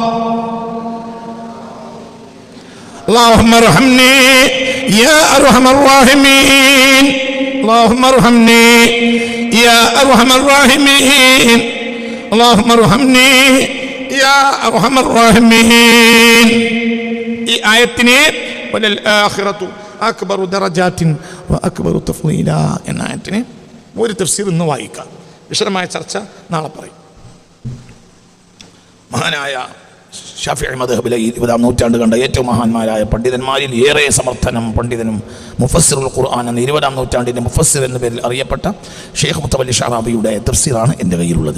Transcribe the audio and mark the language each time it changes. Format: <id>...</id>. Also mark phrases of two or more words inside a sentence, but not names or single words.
<ar>اللهم ارحمني يا أرحم الراحمين. اللهم ارحمني يا أرحم الراحمين. اللهم ارحمني يا أرحم الراحمين.</ar> <ml>ഈ ആയത്തിനെ</ml> <ar>وللآخرة أكبر درجات وأكبر تفضيلا</ar> <ml>എന്ന ആയത്തിനെ ഒരു തഫ്സീർ ഇന്ന് വായിക്കാം. വിശദമായ ചർച്ച നാളെ പറയും. മഹാനായ ഷാഫിഈ മദ്ഹബിലെ 20-ാം നൂറ്റാണ്ട് കണ്ട ഏറ്റവും മഹാന്മാരായ പണ്ഡിതന്മാരിൽ ഏറെ സമർത്ഥനം പണ്ഡിതനും</ml> <ar>مفسر القرآن</ar> <ml>എന്ന 20-ാം നൂറ്റാണ്ടിൻ്റെ മുഫസ്സിർ എന്ന പേരിൽ അറിയപ്പെട്ട ഷെയ്ഖ് മുത്തവല്ലി ഷഅറാബിയുടെ തഫ്സീറാണ് എൻ്റെ കയ്യിലുള്ളത്.</ml>